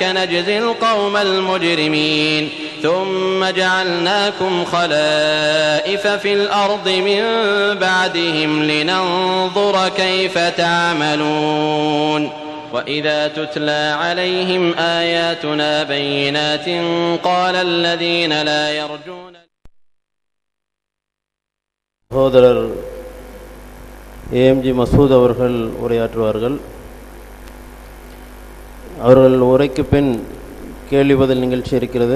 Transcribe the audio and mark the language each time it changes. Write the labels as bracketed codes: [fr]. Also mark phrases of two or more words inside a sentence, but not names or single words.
[ar] نجزي القوم المجرمين ثم جعلناكم خلائف في الأرض من بعدهم لننظر كيف تعملون وإذا تتلى عليهم آياتنا بينات قال الذين لا يرجون [ta] சகோதரர் ஏஎம்ஜி மசூத் அவர்கள் உரையாற்றுவார்கள். அவர்கள் உரைக்கு பின் கேள்வி பதில் நிகழ்ச்சி இருக்கிறது.